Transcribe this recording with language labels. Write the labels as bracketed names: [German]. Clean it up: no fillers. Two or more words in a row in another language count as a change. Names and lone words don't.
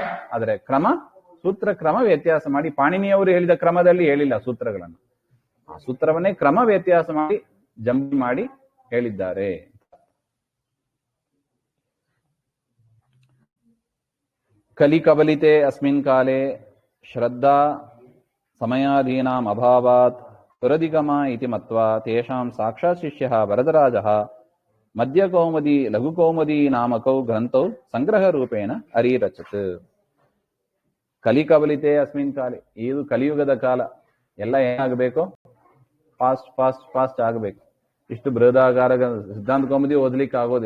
[Kannada] ಆದರೆ ಸೂತ್ರ ಕ್ರಮ ವ್ಯತ್ಯಾಸ ಮಾಡಿ, ಪಾಣಿನಿಯವರು ಹೇಳಿದ ಕ್ರಮದಲ್ಲಿ ಹೇಳಿಲ್ಲ ಸೂತ್ರಗಳನ್ನು, ಆ ಸೂತ್ರವನ್ನೇ ಕ್ರಮ ವ್ಯತ್ಯಾಸ ಮಾಡಿ ಜಂಪ್ ಮಾಡಿ ಹೇಳಿದ್ದಾರೆ. [Sanskrit] ಕಲಿ ಕಬಲಿತೆ ಅಸ್ಮಿನ್ ಕಾಲೇ ಶ್ರದ್ಧಾ ಸಮಯಾಧೀನಾಂ ಅಭಾವಾತ್ ಸುರಧಿಗಮ ಇತಿ ಮತ್ವಾ ತೇಷಾಂ ಸಾಕ್ಷಾತ್ ಶಿಷ್ಯಃ ವರದರಾಜಃ ಮಧ್ಯಕೌಮುದಿ ಲಘುಕೌಮುದಿ ನಾಮಕೌ ಗ್ರಂಥೌ ಸಂಗ್ರಹರೂಪೇಣ ಅರಿರಚತ್. ಕಲಿಕಬಲಿತೆ ಅಸ್ಮಿನ್ ಕಾಲೆ, [Kannada] ಇದು ಕಲಿಯುಗದ ಕಾಲ, ಎಲ್ಲ ಏನಾಗಬೇಕು, ಫಾಸ್ಟ್ ಫಾಸ್ಟ್ ಫಾಸ್ಟ್ ಆಗಬೇಕು. ಇಷ್ಟು ಬೃಹದಾಗಾರ ಸಿದ್ಧಾಂತ ಕೌಮುದಿ ಓದ್ಲಿಕ್ಕೆ ಆಗೋದಿಲ್ಲ.